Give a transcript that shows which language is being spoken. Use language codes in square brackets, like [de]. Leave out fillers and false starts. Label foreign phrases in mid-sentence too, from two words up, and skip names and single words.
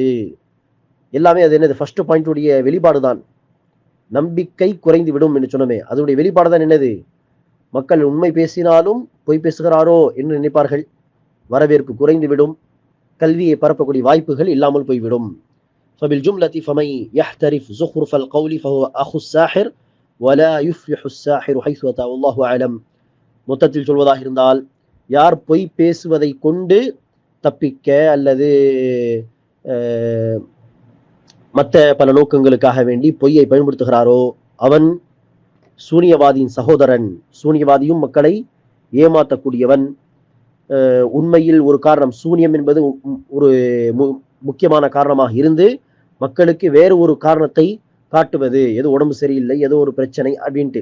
[ta] எல்லாமே அது என்னது? [en] first point [ta] உடைய வெளிப்பாடு தான். நம்பிக்கை குறைந்து விடும் என்று சொன்னமே, அதனுடைய வெளிப்பாடு தான் என்னது? மக்கள் உண்மை பேசினாலும் பொய் பேசுகிறாரோ என்று நினைப்பார்கள். வரவேற்பு குறைந்து விடும். கல்வியை பரப்பக்கூடிய வாய்ப்புகள் இல்லாமல் போய்விடும். [ar] فبالجملة فمن يحترف زخرف القول فهو أخو الساحر ولا يفلح الساحر حيث أتى والله أعلم. [ta] மொத்தத்தில் சொல்வதாக இருந்தால், யார் பொய் பேசுவதை கொண்டு தப்பிக்க அல்லது மற்ற பல நோக்கங்களுக்காக வேண்டி பொய்யை பயன்படுத்துகிறாரோ அவன் சூனியவாதியின் சகோதரன். சூனியவாதியும் மக்களை ஏமாற்றக்கூடியவன். உண்மையில் ஒரு காரணம், சூனியம் என்பது ஒரு முக்கியமான காரணமாக இருந்து மக்களுக்கு வேறு ஒரு காரணத்தை காட்டுவது, ஏதோ உடம்பு சரியில்லை, ஏதோ ஒரு பிரச்சனை அப்படின்ட்டு.